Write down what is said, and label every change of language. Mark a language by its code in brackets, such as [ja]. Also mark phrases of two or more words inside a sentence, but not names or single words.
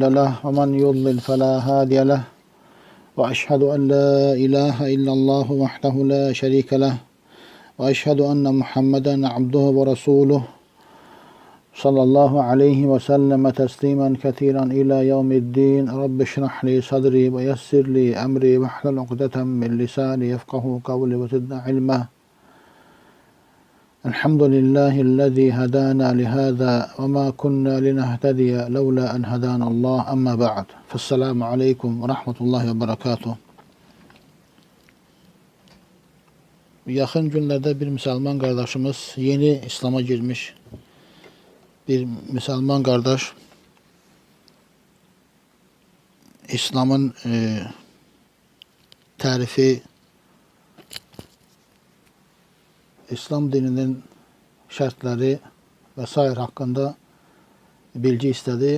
[ar] له ومن يضلل فلا هادي له وأشهد أن لا إله إلا الله وحده لا شريك له وأشهد أن محمدا عبده ورسوله صلى الله عليه وسلم تسليما كثيرا إلى يوم الدين رب اشرح لي صدري ويسر لي أمري واحلل عقدة من لساني يفقه قولي وزدنا علما الحمد لله الذي هدانا لهذا وما كنا لنهتدي لولا أن هدانا الله أما بعد فالسلام عليكم ورحمة الله وبركاته. [tr] Yakın günlerde bir Müslüman kardeşimiz, yeni İslam'a girmiş bir Müslüman kardeş, İslam'ın tarifi, İslam dininin şartları vesaire hakkında bilgi istedi.